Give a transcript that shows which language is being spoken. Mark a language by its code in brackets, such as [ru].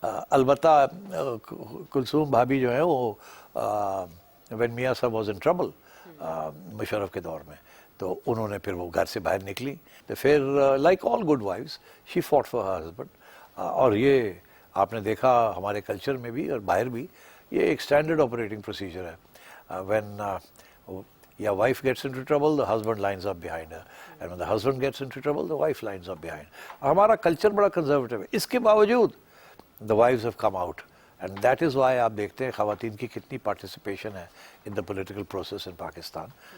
[ur] البتہ کلثوم بھابھی جو ہیں وہ [en] when Mian Sahab was in trouble [ur] مشرف کے دور میں، تو انہوں نے پھر وہ گھر سے باہر نکلی، تو پھر [en] Like all good wives she fought for her husband. [ur] اور یہ آپ نے دیکھا ہمارے کلچر میں بھی اور باہر بھی، یہ ایک اسٹینڈرڈ آپریٹنگ پروسیجر ہے. [en] When ya wife gets into trouble, the husband lines up behind her, and when the husband gets into trouble, the wife lines up behind. [ur] ہمارا کلچر بڑا کنزرویٹو ہے، اس کے باوجود [en] the wives have come out, [ur] and that is why آپ دیکھتے ہیں خواتین کی کتنی پارٹیسپیشن ہے [en] in the political process in [ur] Pakistan.